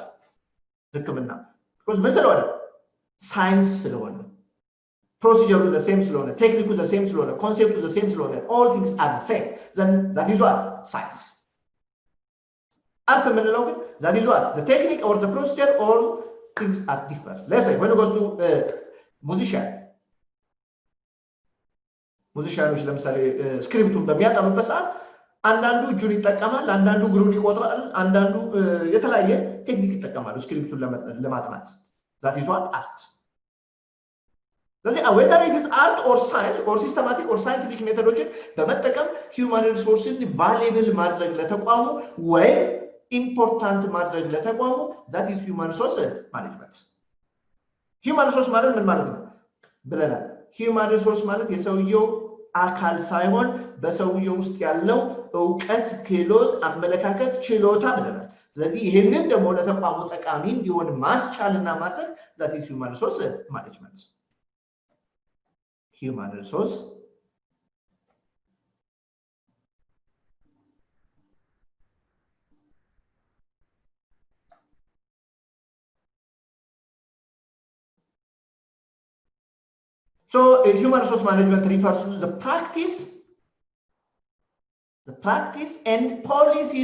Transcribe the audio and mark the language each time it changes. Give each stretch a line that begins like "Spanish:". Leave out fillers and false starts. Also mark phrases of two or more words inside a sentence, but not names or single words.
Amharic: ህክምና። ቢኮዝ ምን ስለሆነ ሳይንስ ስለሆነ፣ ፕሮሲጀሩ
English: the same
Amharic: ስለሆነ፣ ቴክኒኩ
English: the same
Amharic: ስለሆነ፣ ኮንሴፕቱ
English: the same
Amharic: ስለሆነ
English: all things are the same then that is what science።
Amharic: አርት የምንለው ግን
English: that is what the technique or the procedure or things are different። let's say when it goes to
Amharic: ሙዚሻኖች ለምሳሌ ስክሪፕቱን በሚያጠኑበት ሰዓት አንዳንዱ እጁን ይጠቀማል፣ አንዳንዱ እግሩን ይቆጥራል፣ አንዳንዱ የተለያየ ቴክኒክ ይጠቀማሉ ስክሪፕቱን ለማጥናት።
English: that is what art.
Amharic: ስለዚህ
English: whether it is art or science or systematic or scientific methodology
Amharic: በመጠቀም
English: human resources valuable
Amharic: ማድረግ ለተቋሙ ወይም ኢምፖርታንት ማድረግ ለተቋሙ
English: that is human resource management. human resource
Amharic: ማለት ምን ማለት ነው ብለናል?
English: human resource
Amharic: ማለት የሰውየው አካል ሳይሆን በሰውየው ውስጥ ያለው ዕውቀት፣ ክህሎት፣ አመለካከት፣ ችሎታ ብለናል። ስለዚህ ይሄንን ደግሞ ለተቋሙ ጠቃሚ እንዲሆን ማስቻልና ማድረግ
English: that is human resource management. human resource So human resource management refers to the practice and policy